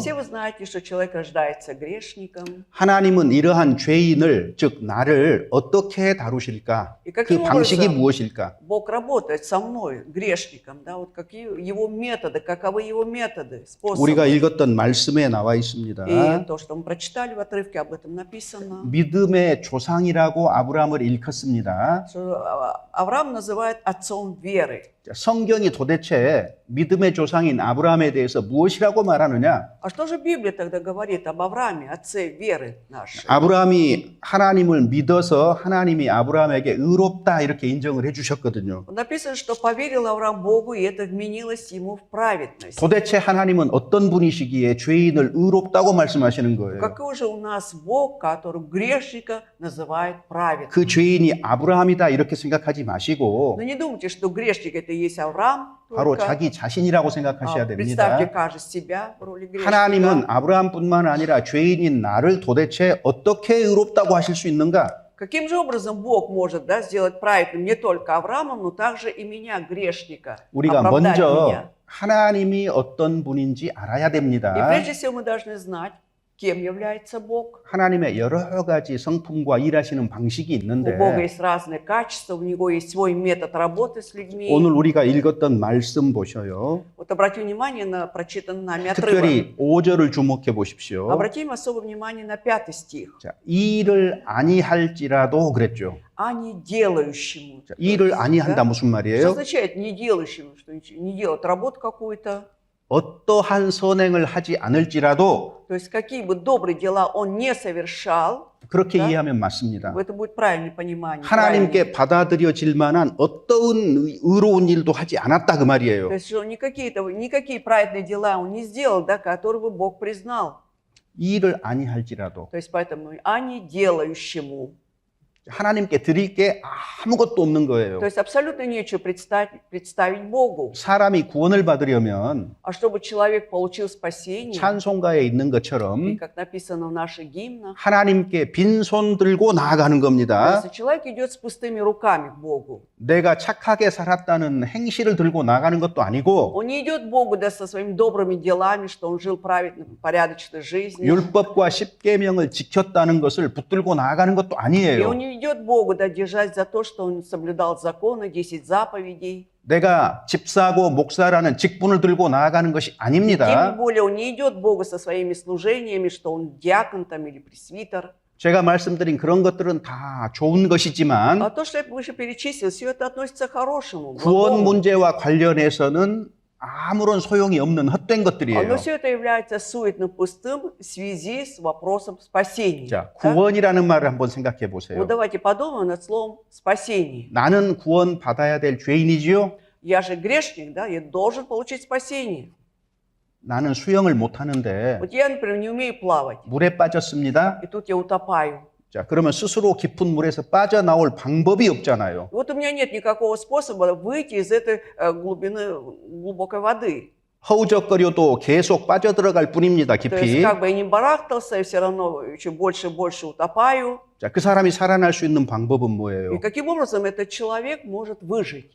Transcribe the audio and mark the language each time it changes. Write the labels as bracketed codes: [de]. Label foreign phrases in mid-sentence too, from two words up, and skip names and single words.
[ru] Все вы знаете, что человек рождается грешником. [ko] 하나님은 이러한 죄인을, 즉 나를 어떻게 다루실까? [ru] И [ko] 그 [ru] каким [ko] 방식이 [ru] образом [ko] 무엇일까? [ru] Бог работает со мной, грешником, да, вот какие его методы, каковы его методы, способы. [ko] 우리가 읽었던 말씀에 나와 있습니다. [ru] И то, что мы прочитали в отрывке, об этом написано. [ko] 믿음의 조상이라고 아브라함을 일컫습니다. [ru] Что Авраам называет отцом веры. [ko] 성경이 도대체 믿음의 조상인 아브라함에 대해서 무엇이라고 말하느냐? [ru] А что же Библия тогда говорит об Аврааме, отце веры нашей? [ko] 아브라함이 하나님을 믿어서 하나님이 아브라함에게 의롭다 이렇게 인정을 해주셨거든요. [ru] Написано, что поверил Авраам Богу, и это вменилось ему в праведность. [ko] 도대체 하나님은 어떤 분이시기에 죄인을 의롭다고 말씀하시는 거예요? [ru] Какой же у нас Бог, который грешника называет праведным? [ko] 그 죄인이 아브라함이다 이렇게 생각하지 마시고 [ru] Но не думайте, что грешник это и есть Авраам, [ko] 바로 [ru] только. [ko] 자기 자신이라고 생각하셔야 [ru] Представьте [ko] 됩니다. [ru] каждый себя в роли [ko] 하나님은 [ru] грешника. [ko] 아브라함뿐만 아니라 죄인인 나를 도대체 어떻게 의롭다고 하실 수 있는가? [ru] Каким же образом Бог может да, сделать праведным не только Авраама, но также и меня, грешника, [ko] 우리가 [ru] оправдать [ko] 먼저 [ru] меня? [ko] 하나님이 어떤 분인지 알아야 [ru] И [ko] 됩니다. [ru] прежде всего мы должны знать, кем является Бог. [ko] 하나님의 여러 가지 성품과 일하시는 방식이 [ru] У [ko] 있는데 [ru] Бога есть разные качества, у Него есть свой метод работы с людьми. [ko] 오늘 우리가 읽었던 말씀 보셔요. [ru] Вот обратим внимание на прочитанный нами отрывок. [ko] 특별히 5절을 주목해 보십시오. [ru] Обратим особое внимание на 5 стих. [ko] 자, 일을 아니할지라도 그랬죠. [ru] А не делающему. [ko] 자, 일을 아니한다 무슨 [ru] Что [ko] 말이에요? [ru] означает не делающему? Что не делать работу какую-то? [ko] 어떠한 선행을 하지 않을지라도 [ru] То есть какие бы добрые дела он не совершал, [ko] 그렇게 [ru] Да. [ko] 이해하면 맞습니다. [ru] это будет правильное понимание. [ko] 하나님께 받아들여질 만한 어떠한 의로운 일도 하지 않았다 그 [ru] То [ko] 말이에요. [ru] есть что никакие праведные дела он не сделал, да, которые бы Бог признал. [ko] 일을 아니할지라도 [ru] То есть поэтому а не делающему. [ko] 하나님께 드릴 게 아무것도 없는 거예요. [ru] То есть абсолютно нечего представить Богу. [ko] 사람이 구원을 받으려면 [ru] А чтобы человек получил спасение, [ko] 찬송가에 있는 [ru] и [ko] 것처럼 [ru] как написано в наших гимнах, [ko] 하나님께 빈손 들고 나아가는 겁니다. [ru] если человек идет с пустыми руками к Богу, [ko] 내가 착하게 살았다는 행실을 들고 나가는 것도 아니고 [ru] он не идет к Богу да, со своими добрыми делами, что он жил праведной, порядочной жизнью. [ko] 율법과 십계명을 지켰다는 것을 붙들고 나아가는 것도 [ru] И [ko] 아니에요. [ru] он идет Богу да, держать за то, что он соблюдал законы, 10 заповедей. [ko] 내가 집사고 목사라는 직분을 들고 나아가는 것이 [ru] Тем [ko] 아닙니다. [ru] более он не идет Богу со своими служениями, что он диакон там или пресвитер. [ko] 제가 말씀드린 그런 것들은 다 좋은 [ru] А [ko] 것이지만 [ru] то, что я выше перечислил, все это относится к хорошему. [ko] 구원 [ru] благому. [ko] 문제와 관련해서는 아무런 소용이 없는 헛된 것들이에요. [ru] Но все это является суетным, пустым в связи с вопросом спасения. [ko] 자, [ru] Так? [ko] 구원이라는 말을 한번 생각해 [ru] Вот [ko] 보세요. [ru] давайте подумаем над словом спасение. [ko] 나는 구원 받아야 될 죄인이지요. [ru] Я же грешник, да, я должен получить спасение. [ko] 나는 수영을 못 하는데 [ru] Вот я, например, не умею плавать, [ko] 물에 빠졌습니다. [ru] и тут я утопаю. [ko] 자, 그러면 스스로 깊은 물에서 빠져나올 방법이 없잖아요. [ru] И вот у меня нет никакого способа выйти из этой глубины глубокой воды. [ko] 허우적거려도 계속 빠져들어갈 뿐입니다. [ru] То есть [ko] 깊이. [ru] как бы я не барахтался, я все равно еще больше и больше утопаю. [ko] 자, 그 사람이 살아날 수 있는 방법은 [ru] И [ko] 뭐예요? [ru] каким образом этот человек может выжить?